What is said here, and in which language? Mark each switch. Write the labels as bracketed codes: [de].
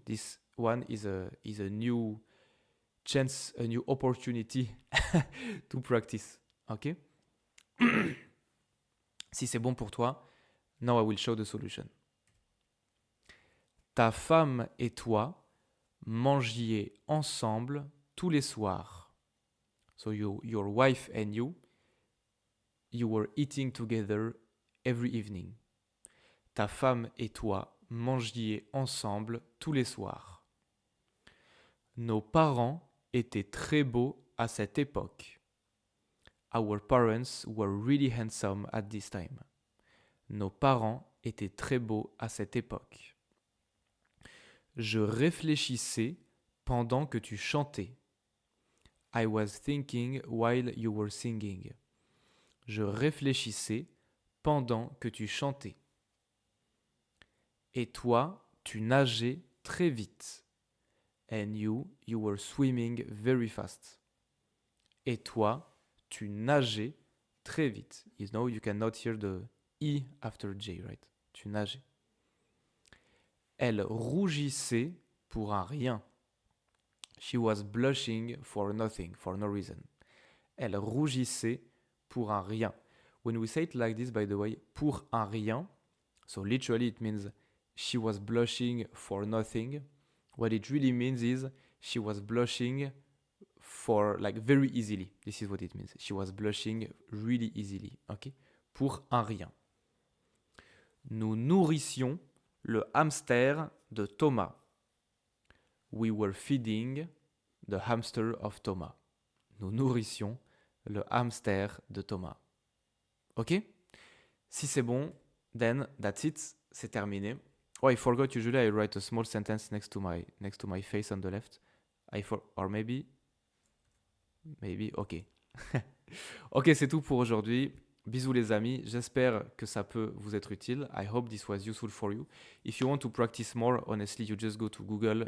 [en] This one is a new chance, a new opportunity to practice. Okay? [fr] Si c'est bon pour toi, [en] now I will show the solution. [fr] Ta femme et toi mangiez ensemble tous les soirs. [en] So your wife and you were eating together every evening. [fr] Ta femme et toi mangiez ensemble tous les soirs. Nos parents étaient très beaux à cette époque. [en] Our parents were really handsome at this time. [fr] Nos parents étaient très beaux à cette époque. Je réfléchissais pendant que tu chantais. [en] I was thinking while you were singing. [fr] Je réfléchissais pendant que tu chantais. Et toi, tu nageais très vite. [en] And you were swimming very fast. [fr] Et toi, tu nageais très vite. [en] You know, you cannot hear the I after J, right? [fr] Tu nageais. Elle rougissait pour un rien. [en] She was blushing for nothing, for no reason. [fr] Elle rougissait pour un rien. [en] When we say it like this, by the way, [fr] pour un rien, [en] so literally it means she was blushing for nothing. What it really means is she was blushing for like very easily. This is what it means. She was blushing really easily. [fr] Okay? Pour un rien. Nous nourrissions le hamster de Thomas. [en] We were feeding the hamster of Thomas. [fr] Nous nourrissions le hamster de Thomas. [en] Ok? [fr] Si c'est bon, [en] then that's it. [fr] C'est terminé. [en] Oh, I forgot. Usually I write a small sentence next to my face on the left. Or maybe. Ok. [fr] Ok, c'est tout pour aujourd'hui. Bisous les amis. J'espère que ça peut vous être utile. [en] I hope this was useful for you. If you want to practice more, honestly, you just go to Google.